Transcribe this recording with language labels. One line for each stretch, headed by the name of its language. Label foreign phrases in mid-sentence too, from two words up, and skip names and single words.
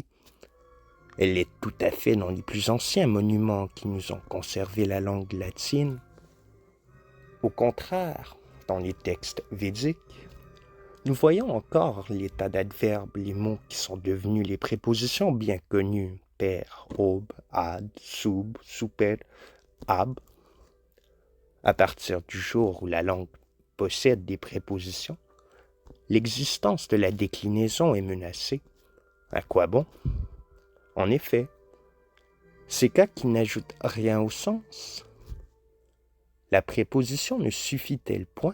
French: Elle est tout à fait dans les plus anciens monuments qui nous ont conservé la langue latine. Au contraire, dans les textes védiques, nous voyons encore l'état d'adverbe, les mots qui sont devenus les prépositions bien connues,
Latin: per, ob, ad, sub, super, ab.
French: À partir du jour où la langue possède des prépositions, l'existence de la déclinaison est menacée. À quoi bon? En effet, ces cas qui n'ajoutent rien au sens. La préposition ne suffit-elle point?